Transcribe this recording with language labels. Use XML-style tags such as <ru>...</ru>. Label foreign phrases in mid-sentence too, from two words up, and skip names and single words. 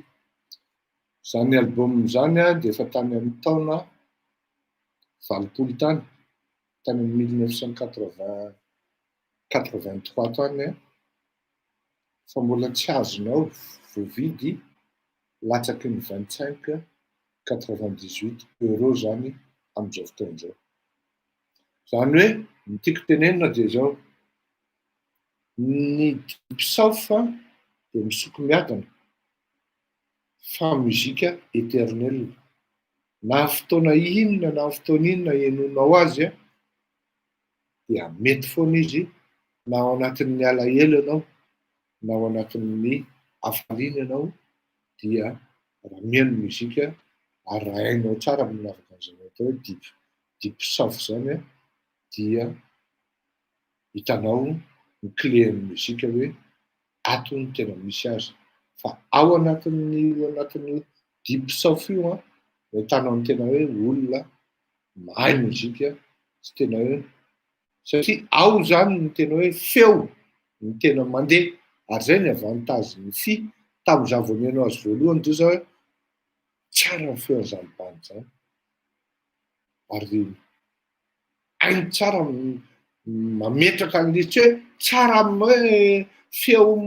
<mg>Zany album zany a de efa tany amin'ny taona valopolo tany 1983 tany a, fa mbola tsy azonao voavidy latsaky ny 25,98 € zany amin'izao fotoan'izao. Zany hoe ny tiako tenenina dia zao, ny</mg> <en>deep south</en> <mg>dia misoko miadana fa muzika éternelle. Na fotoana inona na fotoana inona henonao azy a, dia mety foana izy na ao anatin'ny alahelo ianao na ao anatin'ny afaliana ianao dia raha mihaino muzika ary raha hainao tsara minavaka an'izany atao hoe</mg> <en>deep soft</en> <mg>zany a dia hitanao ny clén'ny muzika hoe ato ny tena misy azy fa ao anatin'ny</mg> <en>deep soft</en> <mg>io a hitanao ny tena hoe olona mahay muzika sy tena hoe satria ao zany ny tena hoe feo ny tena mandeha ary zay ny avantage ny tamin'izaho vao mihaino azy voalohany de zao hoe tsara ny feo an'izany band zany ary ainy tsara mametraka an'lisy hoe tsara amin'ny hoe feo</mg>